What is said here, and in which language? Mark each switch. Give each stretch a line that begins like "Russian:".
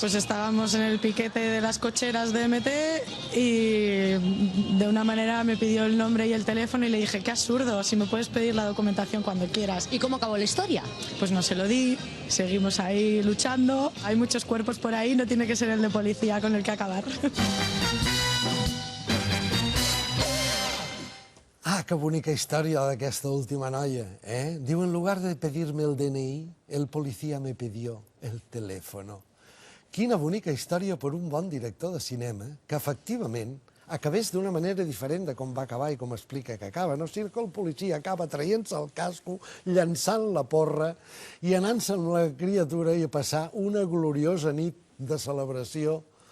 Spanish: Pues estábamos en el piquete de las cocheras de MT y de una manera me pidió el nombre y el teléfono y le dije, qué absurdo, si me puedes pedir la documentación cuando quieras. ¿Y cómo acabó la historia? Pues no se lo di, seguimos ahí luchando, hay muchos cuerpos por ahí, no tiene que ser el de policía con el que acabar.
Catalan: Ah, que bonica història d'aquesta última noia, eh? Diu,
Spanish: en lugar de pedirme el DNI, el policía me pidió el teléfono.
Catalan: Quina bonica història per un bon director de cinema, que efectivament acabés d'una manera diferent de com va acabar i com explica que acaba. No? O sigui que el policia acaba traient-se el casco, llançant la porra i anant-se amb la criatura i a passar una gloriosa nit de celebració.